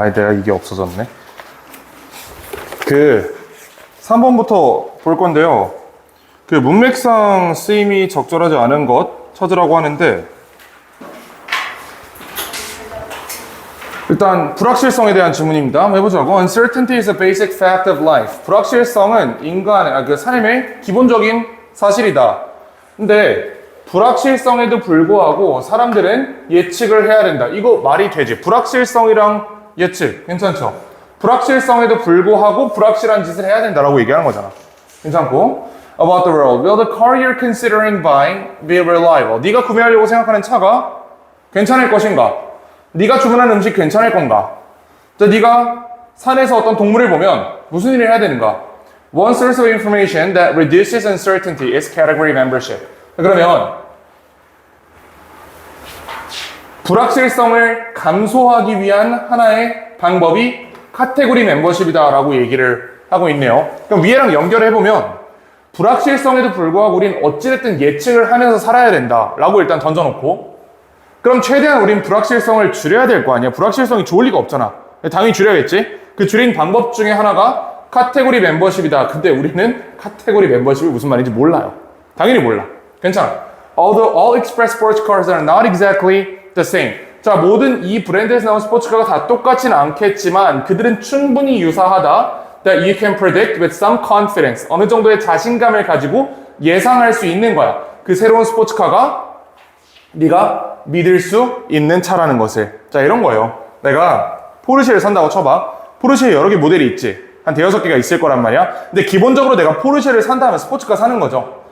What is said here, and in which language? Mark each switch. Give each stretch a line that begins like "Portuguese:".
Korean: 아니, 내가 이게 없어졌네. 3번부터 볼 건데요. 문맥상 쓰임이 적절하지 않은 것 찾으라고 하는데, 일단 불확실성에 대한 질문입니다. 한번 해보자고.
English: Uncertainty is a basic fact of life.
Korean: 불확실성은 인간의 삶의 기본적인 사실이다. 근데 불확실성에도 불구하고 사람들은 예측을 해야 된다. 이거 말이 되지. 불확실성이랑 예측 괜찮죠? 불확실성에도 불구하고 불확실한 짓을 해야 된다라고 얘기하는 거잖아. 괜찮고.
English: About the world. Will the car you're considering buying be reliable?
Korean: 네가 구매하려고 생각하는 차가 괜찮을 것인가? 네가 주문한 음식 괜찮을 건가? 자, 네가 산에서 어떤 동물을 보면 무슨 일을 해야 되는가?
English: One source of information that reduces uncertainty is category membership.
Korean: 그러면 불확실성을 감소하기 위한 하나의 방법이 카테고리 멤버십이다라고 얘기를 하고 있네요. 그럼 위에랑 연결해보면 불확실성에도 불구하고 우린 어찌됐든 예측을 하면서 살아야 된다라고 일단 던져놓고 그럼 최대한 우린 불확실성을 줄여야 될 거 아니야. 불확실성이 좋을 리가 없잖아. 당연히 줄여야겠지. 그 줄인 방법 중에 하나가 카테고리 멤버십이다. 근데 우리는 카테고리 멤버십이 무슨 말인지 몰라요. 당연히 몰라. 괜찮아.
English: Although all express sports cars are not exactly the same.
Korean: 자, 모든 이 브랜드에서 나온 스포츠카가 다 똑같지는 않겠지만 그들은 충분히 유사하다.
English: That you can predict with some confidence.
Korean: 어느 정도의 자신감을 가지고 예상할 수 있는 거야. 그 새로운 스포츠카가 네가 믿을 수 있는 차라는 것을. 자, 이런 거예요. 내가 포르쉐를 산다고 쳐봐. 포르쉐에 여러 개 모델이 있지. 한 대여섯 개가 있을 거란 말이야. 근데 기본적으로 내가 포르쉐를 산다면 스포츠카 사는 거죠.